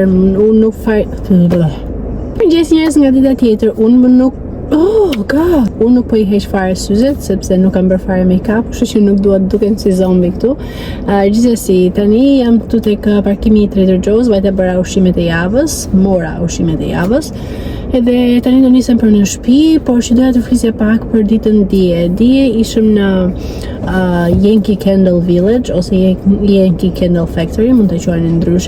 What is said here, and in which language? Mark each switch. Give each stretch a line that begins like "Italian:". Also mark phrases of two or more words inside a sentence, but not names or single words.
Albanian: Unë nuk faj. Mirëmëngjes njerëz nga dita tjetër. Unë nuk unë nuk po i heq fare syzet sepse nuk kam bërë fare make-up, kështu që nuk dua të dukem si zombi këtu. Gjithsesi, tani jam këtu tek parkimi i Trader Joe's, vajta bëra ushqimet e javës, mora ushqimet e javës. Edhe tani do nisem për në shtëpi, por që doja të flisja pak për ditën dje. Dje ishëm në Yankee Candle Village ose Yankee Candle Factory, mund të quajnë ndryshe.